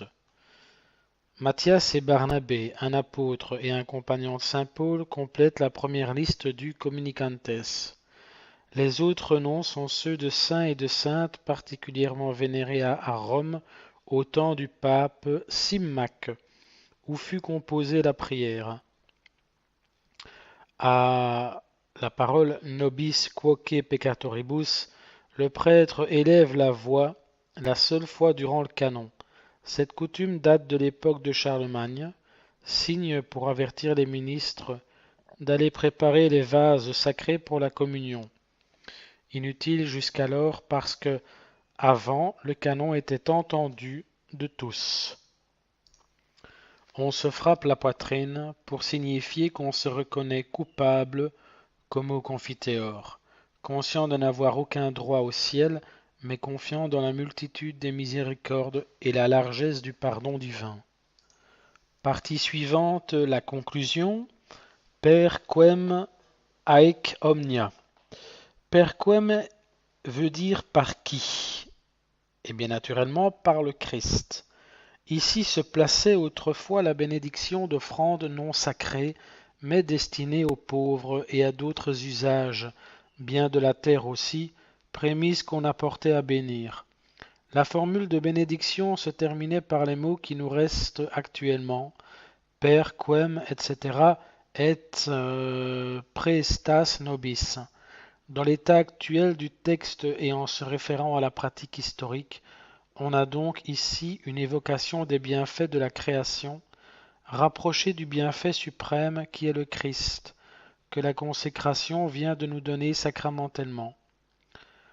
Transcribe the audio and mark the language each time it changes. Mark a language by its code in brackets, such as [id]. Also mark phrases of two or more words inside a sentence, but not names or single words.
[fr] Matthias et Barnabé, un apôtre et un compagnon de saint Paul, complètent la première liste du communicantes. Les autres noms sont ceux de saints et de saintes particulièrement vénérés à Rome au temps du pape Symmaque, où fut composée la prière. À la parole [la] Nobis quoque peccatoribus, [fr] le prêtre élève la voix, la seule fois durant le canon. Cette coutume date de l'époque de Charlemagne, signe pour avertir les ministres d'aller préparer les vases sacrés pour la communion. Inutile jusqu'alors parce que, avant, le canon était entendu de tous. On se frappe la poitrine pour signifier qu'on se reconnaît coupable comme au Confiteor, conscient de n'avoir aucun droit au ciel, mais confiant dans la multitude des miséricordes et la largesse du pardon divin. Partie suivante, la conclusion. [la] Per quem haec omnia. Per quem [fr] veut dire par qui? Et bien naturellement par le Christ. Ici se plaçait autrefois la bénédiction d'offrandes non sacrées, mais destinées aux pauvres et à d'autres usages, bien de la terre aussi, prémices qu'on apportait à bénir. La formule de bénédiction se terminait par les mots qui nous restent actuellement, [la] per quem, etc., et praestas nobis. [fr] Dans l'état actuel du texte et en se référant à la pratique historique, on a donc ici une évocation des bienfaits de la création, rapprochée du bienfait suprême qui est le Christ, que la consécration vient de nous donner sacramentellement.